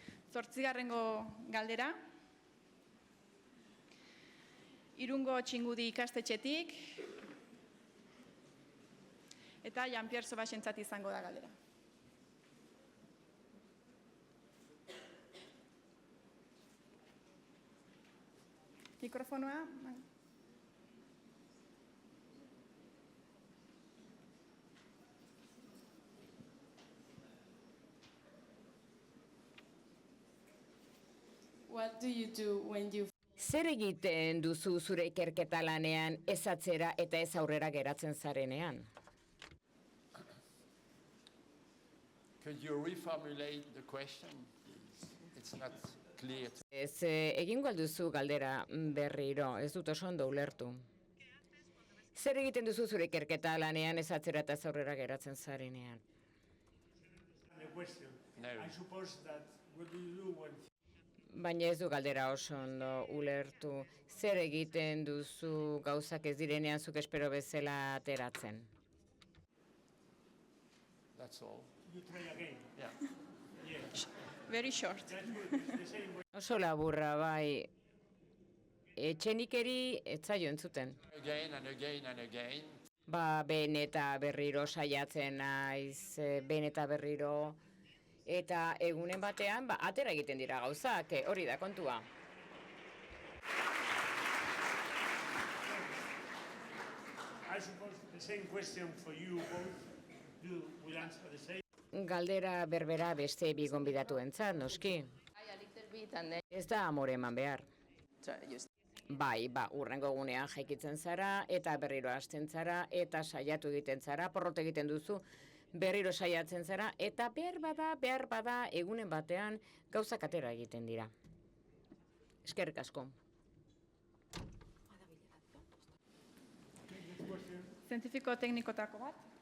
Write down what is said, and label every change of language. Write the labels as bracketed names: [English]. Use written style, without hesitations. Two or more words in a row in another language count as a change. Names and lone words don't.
[Basque] Zortzigarrengo galdera. Irungo Txingudi ikastetxetik. Eta Jean-Pierre Sobasentzat izango da galdera. Mikrofonoa. [English] What do you do when you [Basque] Zer egiten duzu zure ikerketa lanean ez atzera eta ez aurrera geratzen zarenean? [English] Could you reformulate the question, please? It's not clear. [Basque] Ez egingo alduzu galdera berriro, ez dut oso ondo ulertu. Zer egiten duzu zure ikerketa lanean ez atzera eta ez aurrera geratzen zarenean? [English] The question. No. I suppose that what do you do when [Basque] Baina ez du galdera oso ondo ulertu. Zer egiten duzu gauzak ez direnean zuk espero bezala ateratzen? [English] That's all. you try again? Yeah. Yes. Very short. That's good. It's the same way. [Basque] Oso laburra, bai. Etxenikeri ez zaio entzuten. [English] Again and again and again. [Basque] Ba, behin eta berriro saiatzen naiz, behin eta berriro. Eta egunen batean, ba, atera egiten dira gauzak, hori da kontua. [English] I suppose the same question for you both. You will answer the same. [Basque] Galdera berbera beste bi gonbidatuentzat, noski. [English] A little bit and then... [Basque] Ez da amore eman behar. [English] Sorry, just... [Basque] Bai, ba, urrengo gunean jaikitzen zara, eta berriro hasten zara, eta saiatu egiten zara, porrot egiten duzu, berriro saiatzen zara, eta behar bada, egunen batean gauzak atera egiten dira. Eskerrik asko. Zientifiko teknikotako bat.